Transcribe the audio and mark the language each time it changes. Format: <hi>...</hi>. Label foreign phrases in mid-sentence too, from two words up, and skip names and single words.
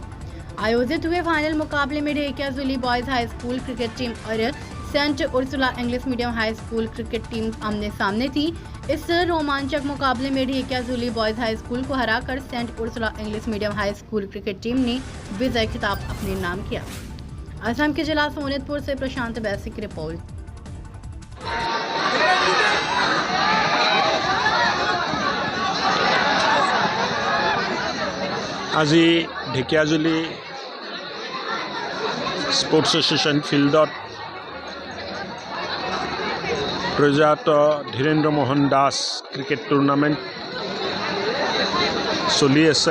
<hi>आयोजित हुए फाइनल मुकाबले में ढेकियाजुली बॉयज हाई स्कूल क्रिकेट टीम और सेंट उर्सुला इंग्लिश मीडियम हाई स्कूल क्रिकेट टीम आमने सामने थी। इस रोमांचक मुकाबले में ढेकियाजुली बॉयज हाई स्कूल को हराकर सेंट उर्सुला इंग्लिश मीडियम हाई स्कूल क्रिकेट टीम ने विजय खिताब अपने नाम किया। असम के जिला सोनितपुर से प्रशांत बैसी की रिपोर्ट।</hi> <as>আজি ঢেকিয়াজুলি স্পোর্টস এসোসিয়েশন ফিল্ডত প্ৰয়াত ধীৰেন্দ্ৰ মোহন দাস ক্ৰিকেট টুৰ্ণামেণ্ট চলি আছে।</as>